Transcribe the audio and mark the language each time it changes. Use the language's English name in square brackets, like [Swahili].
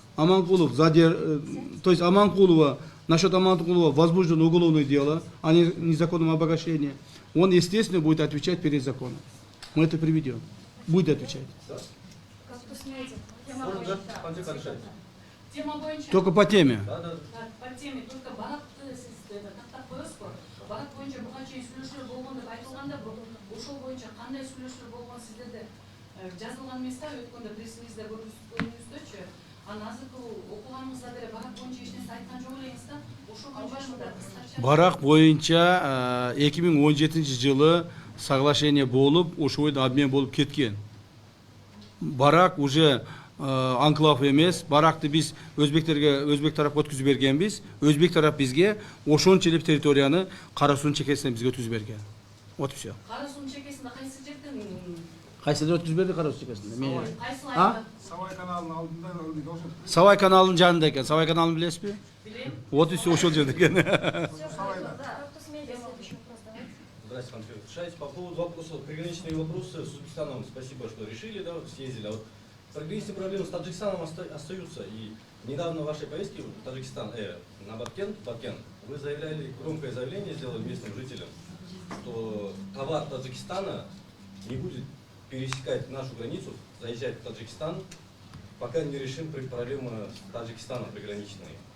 [Russian] Аманкулов, то есть Аманкулова, насчет Аманкулова возбуждено уголовное дело о незаконном обогащении. Он, естественно, будет отвечать перед законом. Мы это приведем. Будет отвечать. Как посмеете? [Kyrgyz] Тема боюнча. [Russian] Только по теме. По теме только [Kyrgyz] баракты тактап коесузбу. Барак боюнча буга чейин сүйлөшүүлөр болгон деп айтылганда, ошол боюнча кандай сүйлөшүүлөр болгон сиздерде жазылган эмес да, өткөндө прессиңизде көргөнүңүздөчү. Анан азыркы окуганыңызда деле барак боюнча эч нерсе айткан жок элеңиз да. Ошол боюнча кыскача. Барак боюнча 2017 жылы соглашение болуп, ошол обмен болуп кеткен. Барак уже анклав эмес, баракты биз өзбек тарапка өткүзүп бергенбиз. Өзбек тарап бизге ошончолук территорияны Кара суунун чекесине бизге өткүзүп берген. [Russian] Вот все. [Kyrgyz] Кара суунун чекесинде кайсы жерден Кайсыда өткүзүп берди Кара суунун чекесине? кайсы А? айда? Савай каналынын алдында ошо Савай каналынын жанында экен. Савай каналын билесизби? Билем. [Russian] Вот и все, [Kyrgyz] ошол жерде экен. [Russian] Как посмеете? Следующий вопрос, давайте. Здравствуйте, Андрей Шайс. По поводу вопросов, приграничные вопросы с Узбекистаном, спасибо, что решили, да, съездили. А вот приграничные проблемы с Таджикистаном остаются. И недавно в вашей поездке в Таджикистан, на Баткен, вы заявляли, громкое заявление сделали местным жителям, что товар Таджикистана не будет пересекать нашу границу, заезжать в Таджикистан, пока не решим проблемы с Таджикистаном приграничные.